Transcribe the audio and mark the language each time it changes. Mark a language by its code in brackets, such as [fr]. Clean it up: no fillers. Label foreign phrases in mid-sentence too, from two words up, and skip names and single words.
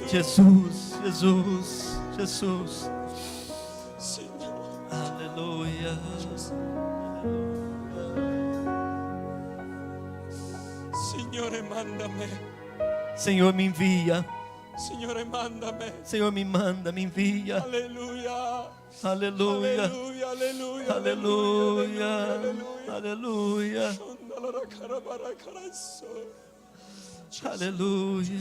[it] Jesus, Jesus, Jesus. Signore. [pt] Aleluia. [it] Signore, manda me. [pt] Senhor, me envia. [it] Signore, manda me. [pt] Senhor, me manda, me envia. [it] Alleluia. [pt] Aleluia. [it] Alleluia, alleluia. [pt] Aleluia. [it] Alleluia. [pt] Aleluia. Shondala cara barakara so. Aleluia.